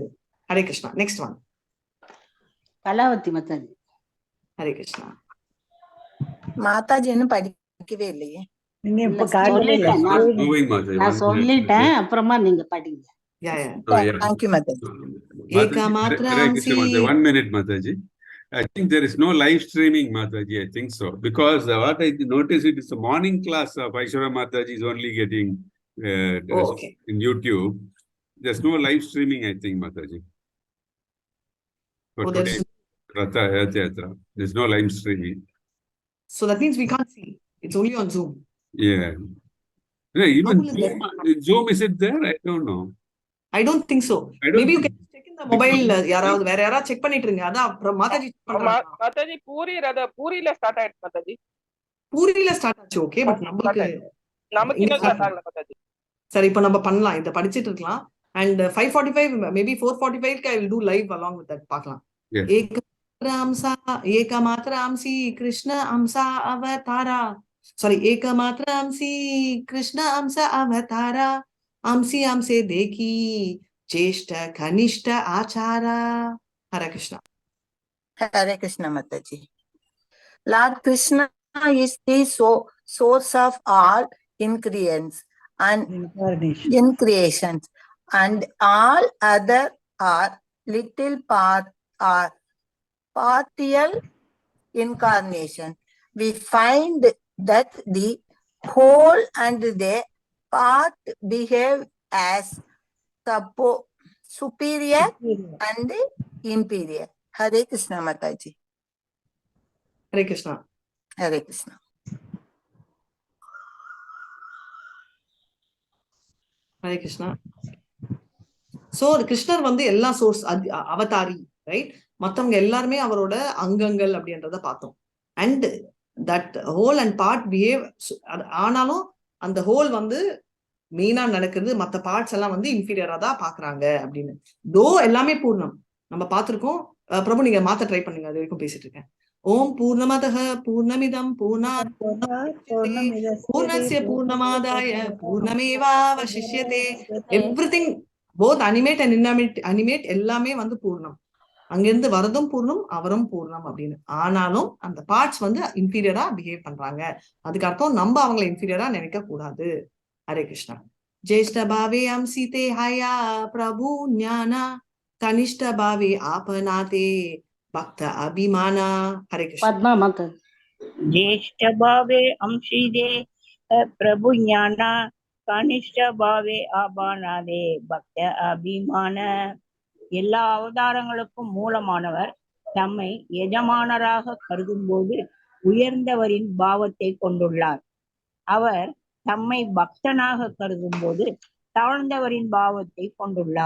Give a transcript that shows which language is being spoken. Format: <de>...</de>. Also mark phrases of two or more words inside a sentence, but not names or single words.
<ta>ஹரே கிருஷ்ணா.</ta> <en>next one</en> <ta>கலாவதி மாதாஜி. ஹரே கிருஷ்ணா. மாதாஜி இன்னும் படிக்கவே இல்லையே. நீங்க இப்ப காட்டவே இல்லை. நான் சொல்லிட்டேன், அப்புறமா நீங்க படிங்க. தேங்க்யூ மாதாஜி.</ta> <en>One minute, Mataji. I think there is no live streaming, Mataji. I think so. Because what I notice, it is a morning class of Aishwarya Mataji is only getting in YouTube. There's no live streaming, I think, Mataji. For today, Ratha Yatra. There's no live streaming. So that means we can't see. It's only on Zoom. Yeah. Even Zoom, is it there? I don't know. I don't think so. Maybe you can check in the mobile.</en> <ta>யாராவது வேற யாராவது செக் பண்ணிட்டு இருங்க. அதான் அப்புறம் மாதாஜி மாதாஜி பூரியில ஸ்டார்ட் ஆயிடுச்சு மாதாஜி. பூரியில ஸ்டார்ட் ஆச்சு.</ta> <en>okay, but</en> <ta>நமக்கு இன்னும் ஸ்டார்ட் ஆகல மாதாஜி. சரி, இப்போ நம்ம பண்ணலாம், இத படிச்சிட்டு இருக்கலாம்.</ta> <en>And 5:45 maybe 4:45 I will do live along with that.</en> <bn>பார்க்கலாம். একমাত্র অংশী কৃষ্ণ অংশ অবতার. சாரி, একমাত্র অংশী কৃষ্ণ অংশ অবতার. অংশী অংশে দেখি জ্যেষ্ঠ কনিষ্ঠ আচার.</bn> <en>Hare Krishna. Hare Krishna Mataji. Lord Krishna is the source of all increations and increations, and all other are little partial incarnation. We find that the whole and the part behave as superior and inferior. Hare Krishna Mataji. Hare Krishna. Hare Krishna. Hare Krishna.</en> <ta>So கிருஷ்ணர் வந்து எல்லா சோர்ஸ் அவதாரி, ரைட்? மத்தவங்க எல்லாருமே அவரோட அங்கங்கள் அப்படின்றத பார்த்தோம்.</ta> <en>and that whole and part behave.</en> <ta>ஆனாலும் அந்த ஹோல் வந்து மெயினா நடக்கிறது, மத்த பார்ட்ஸ் எல்லாம் வந்து இன்ஃபீரியரா தான் பாக்குறாங்க அப்படின்னு. தோ எல்லாமே பூர்ணம் நம்ம பார்த்திருக்கோம். பிரபு நீங்க மாத்த ட்ரை பண்ணுங்க, அது வரைக்கும் பேசிட்டு இருக்கேன்.</ta> <sa>ॐ पूर्णमदः पूर्णमिदं पूर्णात् पूर्णस्य पूर्णमादाय पूर्णमेवावशिष्यते.</sa> <en>everything both animate and animate</en> <ta>எல்லாமே வந்து பூர்ணம். அங்கிருந்து வரதும் பூர்ணம், அவரும் பூர்ணம் அப்படின்னு. ஆனாலும் அந்த பார்ட்ஸ் வந்து இன்ஃபீரியரா பிஹேவ் பண்றாங்க. அதுக்கு அர்த்தம் நம்ம அவங்களை இன்ஃபீரியரா நினைக்க கூடாது. ஹரே கிருஷ்ணா.</ta> <bn>জ্যেষ্ঠ ভাবে অংশীতে হয় প্রভু জ্ঞান কনিষ্ঠ ভাবে আপনাতে ভক্ত অভিমান.</bn> <ta>ஹரே கிருஷ்ணா. பத்மா மாதாஜி.</ta> <bn>জ্যেষ্ঠ ভাবে অংশীতে প্রভু জ্ঞান কনিষ্ঠ ভাবে আপনাতে ভক্ত অভিমান.</bn> <ta>எல்லா அவதாரங்களுக்கும் மூலமானவர் தம்மை எஜமானராக கருதும்போது உயர்ந்தவரின் பாவத்தை கொண்டுள்ளார். அவர் தம்மை பக்தனாக கருதும் போது தாழ்ந்தவரின் பாவத்தை கொண்டுள்ளார்.</ta>